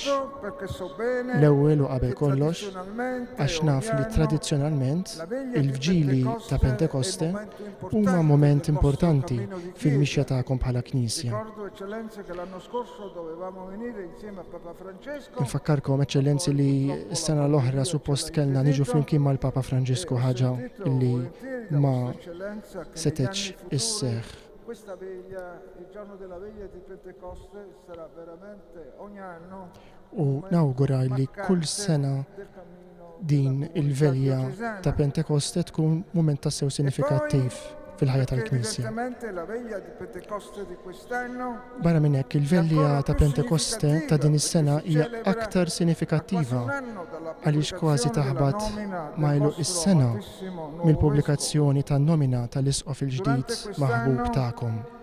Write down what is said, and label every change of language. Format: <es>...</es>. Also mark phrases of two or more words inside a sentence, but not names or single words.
<mt>L-ewwel u qabel kollox għax naf li tradizzjonalment il-vġieli ta' Pentekoste huma moment importanti fil-mixja tagħkom bħala Knisja. Infakkarkom eċċellenzi li s-sena l-oħra suppost kellna niġu flimkien mal-Papa Franġisku, ħaġa li ma setgħetx isseħħ.</mt> <it>Questa veglia, il giorno della veglia di Pentecoste sarà veramente ogni anno</it> <mt>U nawgura li kull sena din il-velja ta' Pentekoste tkun mument ta' sew sinifikattiv fil-ħajja tal-Knisja. Barra minn hekk il-velja ta' Pentekoste ta' din is-sena hija aktar sinifikattiva għaliex kważi taħbad mailu is-sena mill-pubblikazzjoni tan-nomina tal-isqof il-ġdid maħbub tagħkom.</mt>